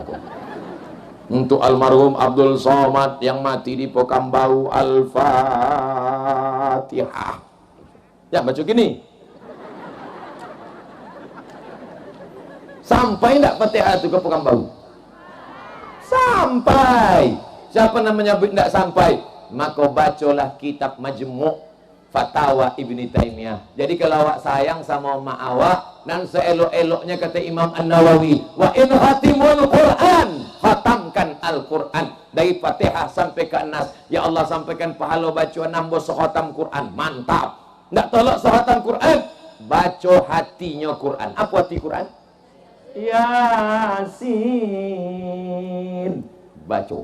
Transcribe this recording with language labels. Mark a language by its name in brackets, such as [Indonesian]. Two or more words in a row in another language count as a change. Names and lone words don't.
[Indonesian] Untuk almarhum Abdul Somad yang mati di Pokambau, Al-Fatihah. Ya baca gini. Sampai ndak Fatihah itu ke Pokambau? Sampai. Siapa namanya tidak sampai? Maka bacalah kitab Majmu' Fatawa Ibni Taimiyah. Jadi kalau awak sayang sama mak awak, dan seelok-eloknya kata Imam An-Nawawi, [Arabic] وإن خاتم القرآن, [Indonesian] khatamkan Al-Quran dari Fatihah sampai ke Nas. Ya Allah, sampaikan pahala bacaan nambah sekhatam Quran. Mantap. Tidak tolak sekhatam Quran, baca hatinya Quran. Apa hati Quran? Yasin, baca.